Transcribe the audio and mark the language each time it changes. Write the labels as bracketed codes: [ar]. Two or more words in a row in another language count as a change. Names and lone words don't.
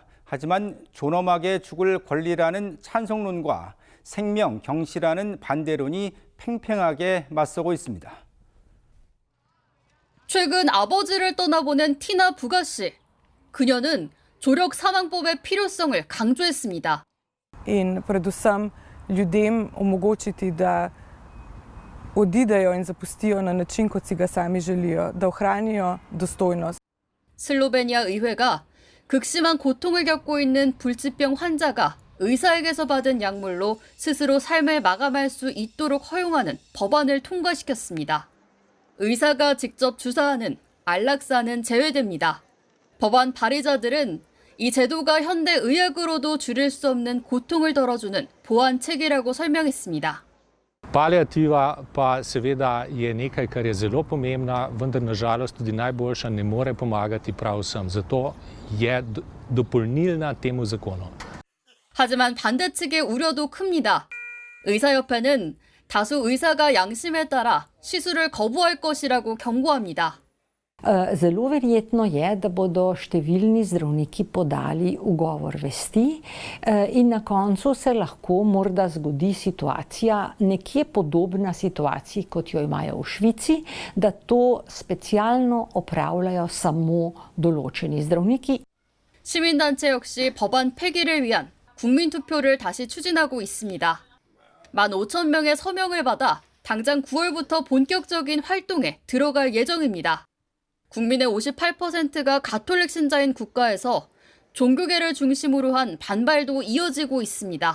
[ko] 하지만 존엄하게 죽을 권리라는 찬성론과 생명 경시라는 반대론이 팽팽하게 맞서고 있습니다. 최근 아버지를 떠나보낸 티나 부가 씨. 그녀는 조력 사망법의 필요성을 강조했습니다. [sl] In predvsem ljudem omogočiti, da odidejo in zapustijo na način, kot si ga sami želijo, da ohranijo dostojnost. [ko] 슬로베니아 의회가 극심한 고통을 겪고 있는 불치병 환자가 의사에게서 받은 약물로 스스로 삶을 마감할 수 있도록 허용하는 법안을 통과시켰습니다. 의사가 직접 주사하는 안락사는 제외됩니다. 법안 발의자들은 이 제도가 현대 의학으로도 줄일 수 없는 고통을 덜어주는 보완책이라고 설명했습니다. [sl] Paliativa pa seveda je nekaj, kar je zelo pomembna, vendar nažalost tudi najboljša ne more pomagati prav vsem. Zato je dopolnilna temu zakonu. [ko] 하지만 반대 측의 우려도 큽니다. 의사협회는 다수 의사가 양심에 따라 시술을 거부할 것이라고 경고합니다. [sl] Zelo verjetno je, da bodo številni zdravniki podali ugovor vesti in na koncu se lahko morda zgodi situacija, nekje podobna situaciji, kot jo imajo v Švici, da to specialno opravljajo samo določeni zdravniki. [ko] 시민단체 역시 법안 폐기를 위한 국민투표를 다시 추진하고 있습니다. 15,000명의 서명을 받아 당장 9월부터 본격적인 활동에 들어갈 예정입니다. 국민의 58%가 가톨릭 신자인 국가에서 종교계를 중심으로 한 반발도 이어지고 있습니다.